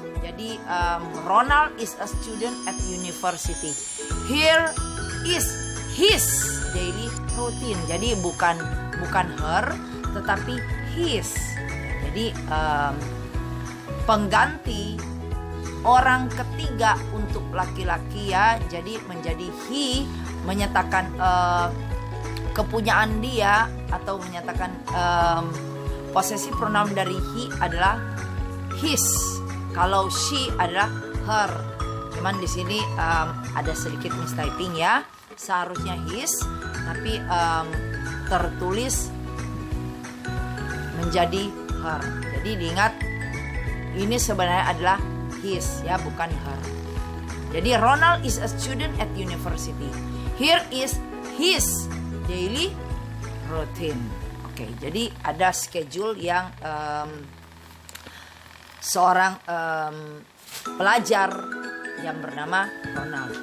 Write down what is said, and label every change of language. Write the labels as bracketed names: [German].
[Indonesian] Jadi [English] Ronald is a student at university. Here is his daily routine. [Indonesian] Jadi bukan her, tetapi his. Jadi pengganti orang ketiga untuk laki-laki ya. Jadi menjadi he, menyatakan kepunyaan dia atau menyatakan posesif pronoun dari he adalah his. Kalau she adalah her. Cuman di sini ada sedikit mistyping ya. Seharusnya his, tapi tertulis menjadi her. Jadi diingat ini sebenarnya adalah his ya, bukan her. Jadi [English] Ronald is a student at university. Here is his daily routine. [Indonesian] Oke, jadi ada schedule yang seorang pelajar yang bernama Ronald.